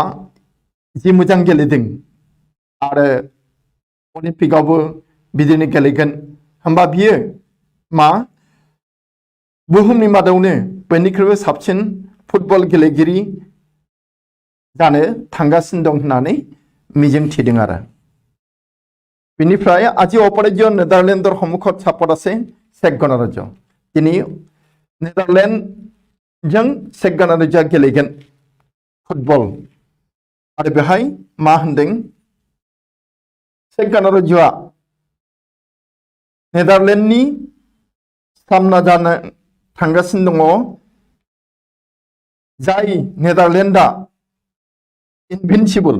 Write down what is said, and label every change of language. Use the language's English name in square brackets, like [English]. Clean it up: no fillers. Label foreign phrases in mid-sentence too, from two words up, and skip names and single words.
[Bodo] जि मोजां गेलेदों आरो अलिम्पिकआवबो बिदिनो गेलेगोन होमबा बियो मा बुहुमनि मादावनो बयनिख्रुइबो साबसिन फुटबल गेलेगिरि जानो थांगासिनो दं होननानै मिजिं थिदों आरो बेनिफ्राय [Assamese] আজি অপৰাজ্য নেদাৰলেণ্ডৰ সন্মুখত চাপত আছে চেক গণৰাজ্য তিনি [Bodo] नेदारलैंड जों चेक गणराज्योआ गेलेगोन फुटबल आरो बेहाय मा होनदों चेक गणराज्योआ नेदारलैंडनि सामना जानो थांगासिनो दङ जाय नेदारलैंडआ इनभिनसिबल